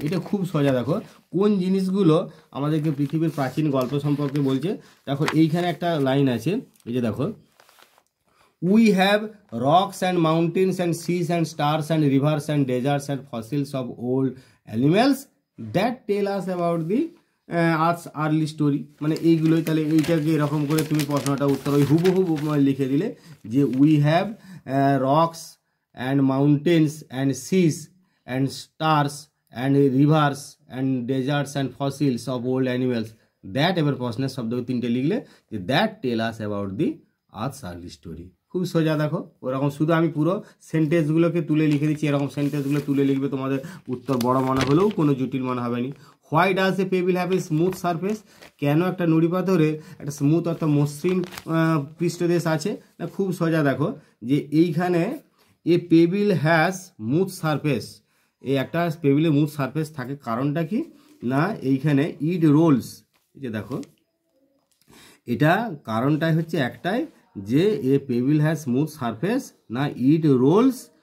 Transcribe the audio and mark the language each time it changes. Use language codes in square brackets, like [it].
[bn] এটা খুব সোজা, দেখো কোন জিনিসগুলো আমাদেরকে পৃথিবীর প্রাচীন গল্প সম্পর্কে বলছে। দেখো এইখানে একটা লাইন আছে, এই যে দেখো, [en] We have rocks and mountains and seas and stars and rivers and deserts and fossils of old animals that tell us about the earth's early story. [bn] মানে এইগুলোই, তাহলে এইটাকে এরকম করে তুমি প্রশ্নটা উত্তর ওই হুবহু লিখে দিলে যে [en] we have rocks and mountains and seas and stars and rivers and deserts and fossils of old animals that, [bn] এবার প্রশ্নের শব্দ তিনটে লিখলে যে [en] that tell us about the earth's early story। [bn] খুব সোজা, দেখো ওরকম, শুধু আমি পুরো সেন্টেন্সগুলোকে তুলে লিখে দিচ্ছি, এরকম সেন্টেন্সগুলো তুলে লিখবে, তোমাদের উত্তর বড় মনে হলেও কোনো জটিল মনে হবে না। [en] why does a pebble have a smooth surface, [bn] কেন একটা নুড়ি পাথরে একটা স্মুথ অর্থাৎ মসৃণ পৃষ্ঠদেশ আছে না। খুব সোজা, দেখো যে এইখানে [en] a pebble has smooth surface, [bn] এই একটা পেবিলে স্মুথ সারফেস থাকে, কারণটা কি না, এইখানে [en] it rolls, [bn] এই যে দেখো এটা কারণটাই হচ্ছে একটাই, যে এ পেবিল হ্যাজ স্মুথ সারফেস না ইট রোলস।